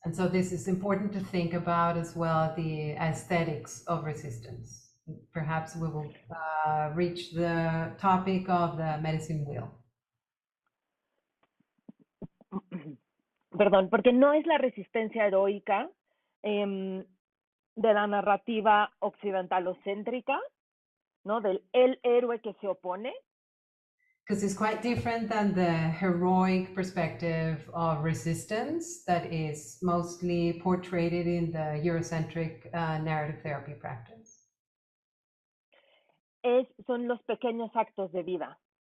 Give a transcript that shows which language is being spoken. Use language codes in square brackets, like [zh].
[en] And so this is important to think about as well, the aesthetics of resistance. Perhaps we will reach the topic of the medicine wheel. [es] Perdón, porque no es la resistencia heroica de la narrativa occidentalocéntrica, ¿no? Del el héroe que se opone. [en] Because it's quite different than the heroic perspective of resistance that is mostly portrayed in the Eurocentric narrative therapy practice. [es] Son los pequeños actos de vida.